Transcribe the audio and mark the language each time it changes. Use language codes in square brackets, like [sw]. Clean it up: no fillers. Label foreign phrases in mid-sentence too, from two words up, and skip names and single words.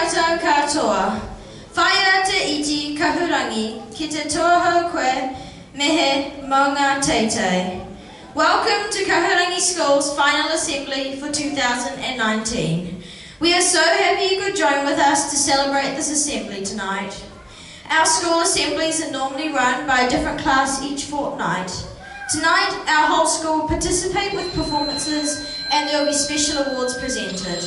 [mi] tātou katoa. Whaia te iti Kahurangi ki te tuahau koe mehe maunga teitei. [en] Welcome to Kahurangi School's final assembly for 2019. We are so happy you could join with us to celebrate this assembly tonight. Our school assemblies are normally run by a different class each fortnight. Tonight, our whole school will participate with performances and there will be special awards presented.